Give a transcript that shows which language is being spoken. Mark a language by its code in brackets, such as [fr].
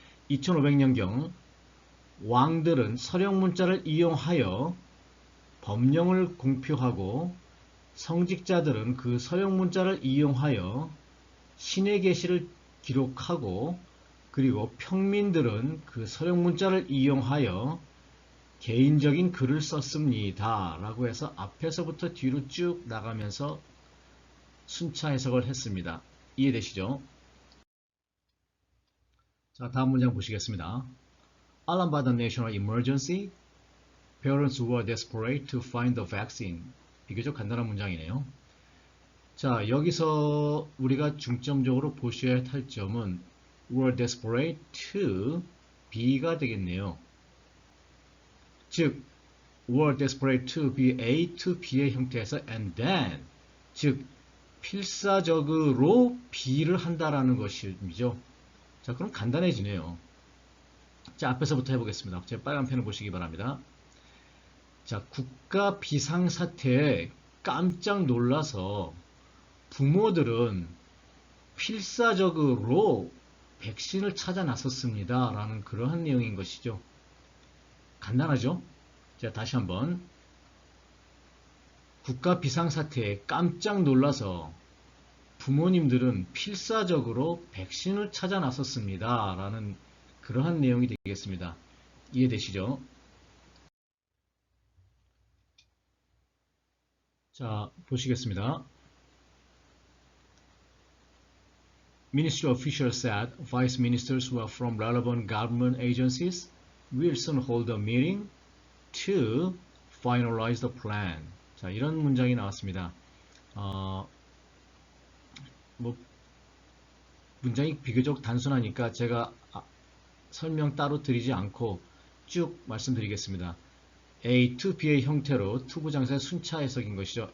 [ko] 2500년경 왕들은 서령 문자를 이용하여 법령을 공표하고 성직자들은 그 서령 문자를 이용하여 신의 계시를 기록하고 그리고 평민들은 그 서령 문자를 이용하여 개인적인 글을 썼습니다 라고 해서 앞에서부터 뒤로 쭉 나가면서 순차 해석을 했습니다. 이해되시죠? 자, 다음 문장 보시겠습니다. [en] Alarmed by the national emergency, parents were desperate to find the vaccine. [ko] 비교적 간단한 문장이네요. 자, 여기서 우리가 중점적으로 보셔야 할 점은 [en] were desperate to be [ko] 가 되겠네요. 즉, [en] were desperate to be A to B [ko] 의 형태에서 [en] and then, [ko] 즉 필사적으로 B를 한다라는 것이죠. 자, 그럼 간단해지네요. 자, 앞에서부터 해보겠습니다. 제 빨간 펜을 보시기 바랍니다. 자, 국가 비상사태에 깜짝 놀라서 부모들은 필사적으로 백신을 찾아 나섰습니다 라는 그러한 내용인 것이죠. 간단하죠? 자, 다시 한번. 국가 비상사태에 깜짝 놀라서 부모님들은 필사적으로 백신을 찾아 나섰습니다 라는 그러한 내용이 되겠습니다. 이해되시죠? 자, 보시겠습니다. [en] Ministry officials said vice ministers who are from relevant government agencies will soon hold a meeting to finalize the plan. [ko] 자, 이런 문장이 나왔습니다. 문장이 비교적 단순하니까 제가 설명 따로 드리지 않고 쭉 말씀드리겠습니다. A to B의 형태로 투부정사의 순차 해석인 것이죠.